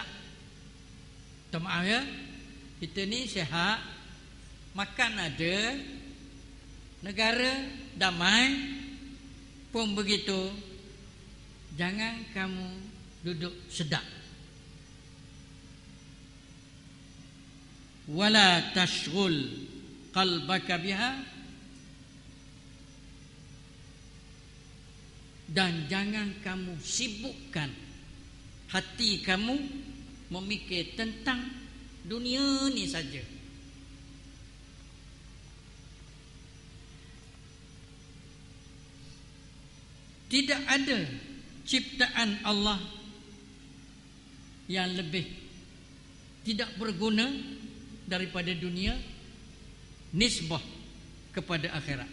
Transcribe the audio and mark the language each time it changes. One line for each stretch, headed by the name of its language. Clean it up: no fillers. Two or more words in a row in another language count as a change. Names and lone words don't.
Malay: Maaf ya, kita ni sihat, makan ada, negara damai pun begitu. Jangan kamu duduk sedap.
Arabic: wala tashghul qalbaka biha,
Malay: dan jangan kamu sibukkan hati kamu memikir tentang dunia ni saja. Tidak ada ciptaan Allah yang lebih tidak berguna daripada dunia nisbah kepada akhirat.